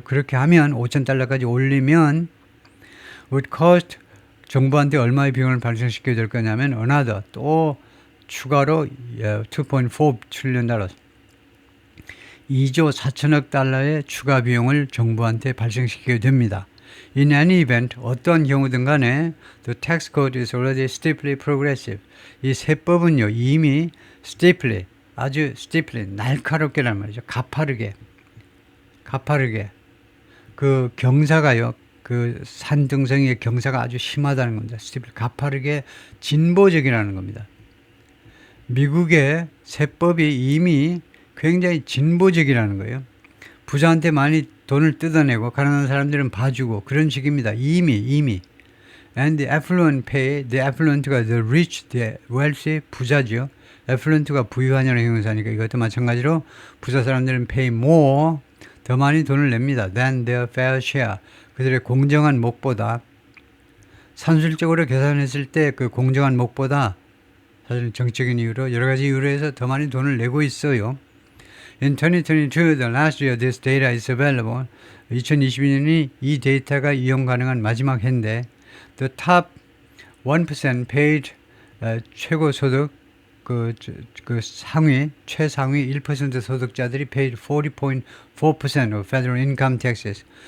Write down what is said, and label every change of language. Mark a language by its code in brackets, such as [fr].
[ko] 그렇게 하면 $5,000까지 올리면 would cost, 정부한테 얼마의 비용을 발생시켜야 될 거냐면 another, 또 추가로 $2.4 trillion, 2조 4천억 달러의 추가 비용을 정부한테 발생시키게 됩니다. [en] In any event, 어떤 경우든 간에 the tax code is already steeply progressive. [ko] 이 세법은요, 이미 steeply, 아주 steeply, 날카롭게란 말이죠. 가파르게. 그 경사가요, 그 산등성이의 경사가 아주 심하다는 겁니다. 가파르게 진보적이라는 겁니다. 미국의 세법이 이미 굉장히 진보적이라는 거예요. 부자한테 많이 돈을 뜯어내고 가난한 사람들은 봐주고 그런 식입니다. [en] 이미. And the affluent pay, the affluent가 the rich, the wealthy, 부자죠. [ko] affluent가 부유하냐는 형용사니까 이것도 마찬가지로 부자 사람들은 pay more, 더 많이 돈을 냅니다. [en] than their fair share, 그들의 공정한 목보다. [ko] 산술적으로 계산했을 때 그 공정한 목보다 사실 정적인 이유로 여러 가지 이유로 해서 더 많이 돈을 내고 있어요. [en] In 2022, the last year this data is available. 2022년이 이 데이터가 이용 가능한 마지막 해인데 the top 1% paid 최고 소득 그 상위 최상위 1% 소득자들이 paid 40.4% of federal income taxes.